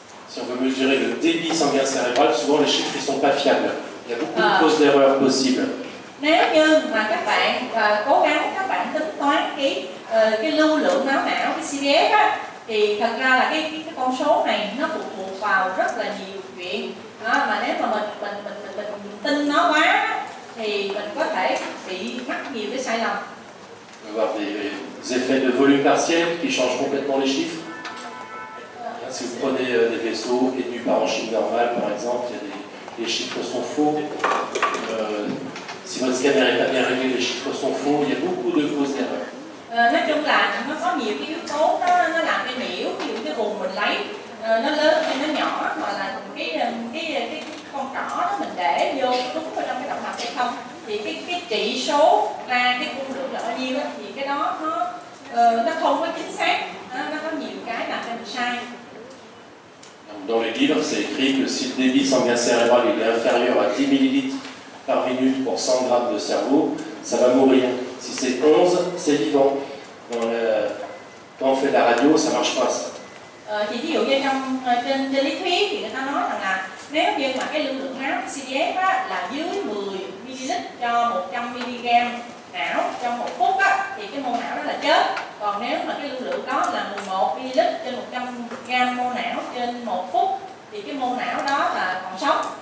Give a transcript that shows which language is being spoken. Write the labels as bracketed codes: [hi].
[fr] Si on veut mesurer le débit sanguin cérébral, souvent les chiffres ne sont pas fiables. Il y a beaucoup de causes d'erreur possibles. [vi] Nếu như mà các bạn cố gắng các bạn tính toán cái lưu lượng máu não, cái CPF á, thì thật ra là cái con số này nó phụ thuộc vào rất là nhiều chuyện. Đó, mà nếu mà mình tin nó quá thì mình có thể bị mắc nhiều cái sai lầm. [fr] On va avoir des effets de volume partiel qui changent complètement les chiffres. Si vous prenez des vaisseaux étenus par en chiffre normal, par exemple, les chiffres sont faux. Si votre scanner n'est pas bien réglé, les chiffres sont faux. Il y a beaucoup de causes d'erreur. [vi] Nói chung là nó có nhiều cái yếu tố nó làm cái nhiễu, ví dụ cái vùng mình lấy nó lớn hay nó nhỏ, hoặc là cái con trỏ đó mình để vô đúng vào trong cái động mạch hay không, thì cái trị số ra cái cung lượng là bao nhiêu thì cái đó nó không có chính xác, nó có nhiều cái làm cho mình sai. [fr] Dans les livres, c'est écrit que si le débit sanguin cérébral est inférieur à 10 ml par minute pour 100 grammes de cerveau, ça va mourir. Si c'est 11, c'est vivant. Quand on fait de la radio, ça ne marche pas. [vi] Thì ví dụ như trên lý thuyết thì người ta nói rằng là nếu như mà cái lưu lượng máu CPF là dưới 10 ml cho 100 mg não trong 1 phút á, thì cái mô não đó là chết. Còn nếu mà cái lưu lượng đó là 11 ml trên 100 g mô não trên 1 phút thì cái mô não đó là còn sống.